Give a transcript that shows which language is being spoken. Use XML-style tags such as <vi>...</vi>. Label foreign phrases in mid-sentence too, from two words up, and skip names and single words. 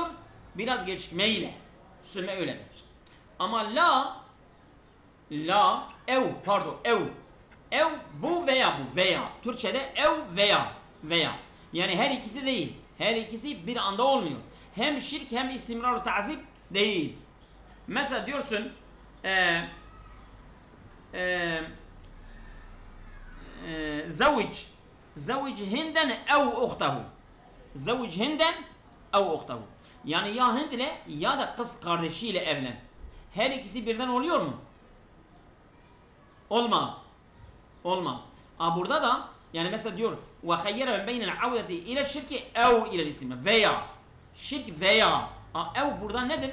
<tr>Biraz gecikmeyle. Sümme öyledir. Ama ev bu veya bu veya. Türkçede ev veya. Yani her ikisi değil. Her ikisi bir anda olmuyor. Hem şirk hem istimrar-ı ta'zib değil. Mesela diyorsun</tr> <ar>زوج هندا أو أخته. زوج هندا أو أخته.</ar> <tr>Yani ya Hind ile ya da kız kardeşiyle evlen. Her ikisi birden oluyor mu? Olmaz. Burada da yani mesela diyor</tr> <ar>وخير بين العودة</ar> <tr>ile şirki ev ile isim veya şirk veya ev burada nedir?</tr>